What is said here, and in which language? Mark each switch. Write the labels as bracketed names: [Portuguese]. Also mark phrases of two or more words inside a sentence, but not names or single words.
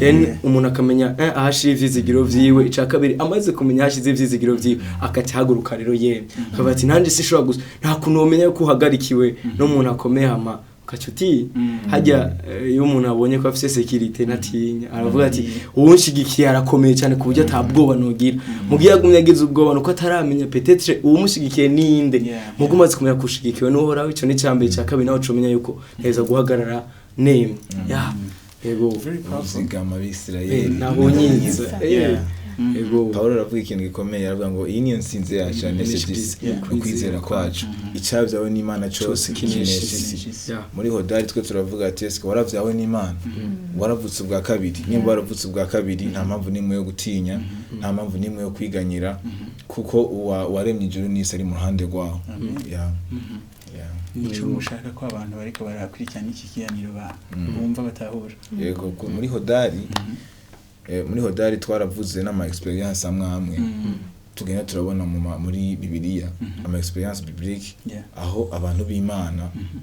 [Rundi] Then umuntu akamenya, eh, aho ashira ivyizigiro vyiwe. Ica kabiri, amaze kumenya aho ashize ivyizigiro vyiwe, agaca ahaguruka rero yemye. Mhm. Akavuga ati, "Nanje sinshobora gusa, nta kuntu womenya ko uhagarikiwe Mhm. n'umuntu akomeye hama." Ugaca uti, Mhm. harya, eh, iyo umuntu abonye ko afise security ntatinya. Aravuga ati, Mhm. "Uwunshigikiye arakomeye cane ku buryo ata Mhm. bwoba nogira." Mhm. Mu gihe yagumye agize ubwoba, nuko ataramenya peut-être uwumushigikiye ninde. Yeah, Mugo yeah. umaze kumenya ko ushigikiwe n'Uhoraho, ico ni ica mbere, ica kabiri nawe uca umenya yuko neza guhagarara nemye. Mhm. Ya. Yego. [English] Very powerful. [Rundi] Uzigama Abisirayeli. Eh, naho nyinze. Yeah. Eh. Mhm. Yego. Pawulo aravuga ikintu gikomeye, aravuga ngo, "Iyi niyo ntsinzi yacu, Mhm. yanesheje Yanesheje isi, isi. Yeah. ukwizera kwacu." Mhm. Icyabyawe n'Imana cyose Cyose kinesha kinesha isi. isi. Yeah. Muri Hodari twe turavuga ati, "Ese waravyawe n'Imana?" Mhm. Waravutse ubwa kabiri. Nimba Yeah. waravutse ubwa kabiri, nta mpamvu n'imwe yo gutinya, Mhm. nta mpamvu n'imwe yo kwiganyira, Mhm. kuko uwa-, uwaremye ijuru n'isi ari mu ruhande rwawe. Amen. Yeah. Mhm. Yeah. Nico Yego. mushaka ko abantu bariko barakurikirana iki kiganiro ba-, Mm. bumva batahura. Yego, ku-, muri Hodari, Mhm. eh, muri Hodari twaravuze n'ama experience amwe amwe. Mhm. Tugenda turabona mu ma-, muri Bibiliya, Mhm. ama [French] experience biblique, [Rundi] Yeah. aho abantu b'Imana Mhm.